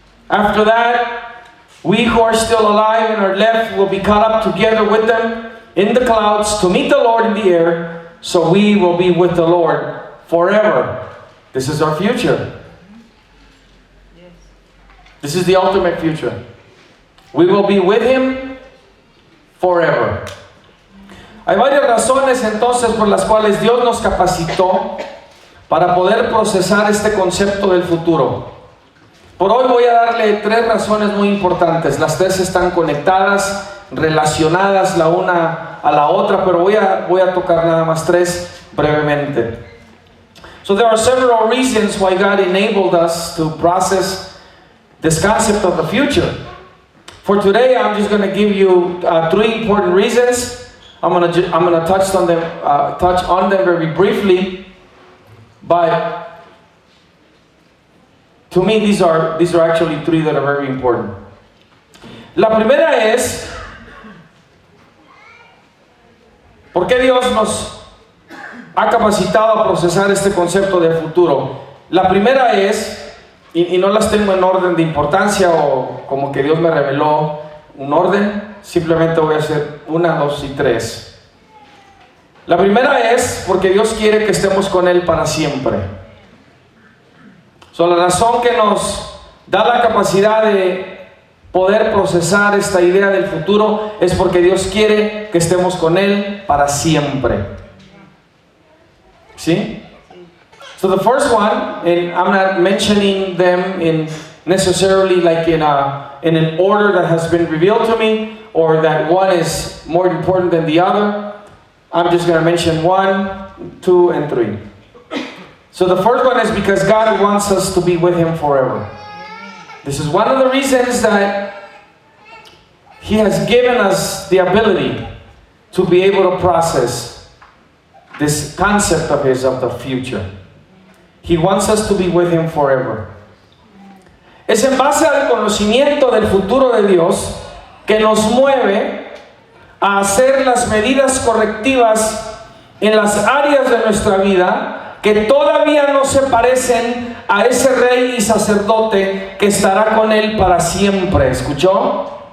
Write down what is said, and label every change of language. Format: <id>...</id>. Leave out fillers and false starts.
<en>After that, we who are still alive and are left will be caught up together with them in the clouds to meet the Lord in the air, so we will be with the Lord forever. This is our future. This is the ultimate future. We will be with Him forever.</en> <es>Hay varias razones entonces por las cuales Dios nos capacitó para poder procesar este concepto del futuro. Por hoy voy a darle 3 razones muy importantes. Las 3 están conectadas, relacionadas la una a la otra, pero voy a tocar nada más 3 brevemente.</es> <en>So there are several reasons why God enabled us to process this concept of the future. For today, I'm just going to give you 3 important reasons. I'm going to touch on them very briefly, but to me, these are actually 3 that are very important.</en> <es>La primera es, ¿por qué Dios nos ha capacitado a procesar este concepto del futuro? La primera es, y no las tengo en orden de importancia o como que Dios me reveló un orden, simplemente voy a hacer 1, 2 y 3. La primera es porque Dios quiere que estemos con Él para siempre. La razón que nos da la capacidad de poder procesar esta idea del futuro es porque Dios quiere que estemos con Él para siempre. ¿Sí?</es> <en>So the first one, and I'm not mentioning them in necessarily like in an order that has been revealed to me, or that one is more important than the other. I'm just going to mention 1, 2, and 3. So the first one is because God wants us to be with Him forever. This is one of the reasons that He has given us the ability to be able to process this concept of His of the future. He wants us to be with Him forever.</en> <es>Es en base al conocimiento del futuro de Dios que nos mueve a hacer las medidas correctivas en las áreas de nuestra vida que todavía no se parecen a ese rey y sacerdote que estará con Él para siempre. ¿Escuchó?</es>